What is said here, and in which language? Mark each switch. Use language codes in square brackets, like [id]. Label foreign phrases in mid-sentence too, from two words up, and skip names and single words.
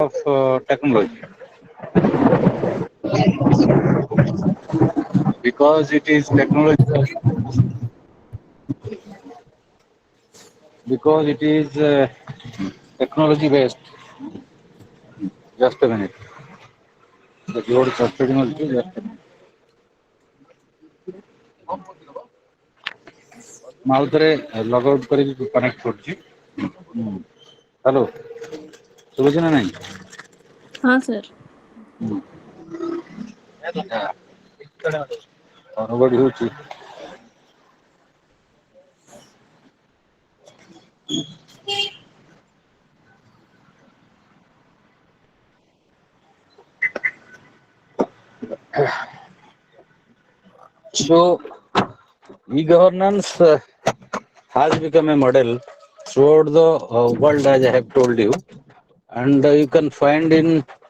[en] of technology because it is technology based. Just a minute. The load is frustrating also. Just a minute. [or] ମୁଁ ଆଉ ଥରେ [en] log out [or] କରିକି କନେକ୍ଟ କରୁଛି। ହ୍ୟାଲୋ ଶୁଭୁଛି ନା ନାଇଁ? [hi] हाँ सर। [or] ହଡ଼ବଡ଼ ହେଉଛି। [en] So e-governance has become a model throughout the world, as I have told you, and you can find in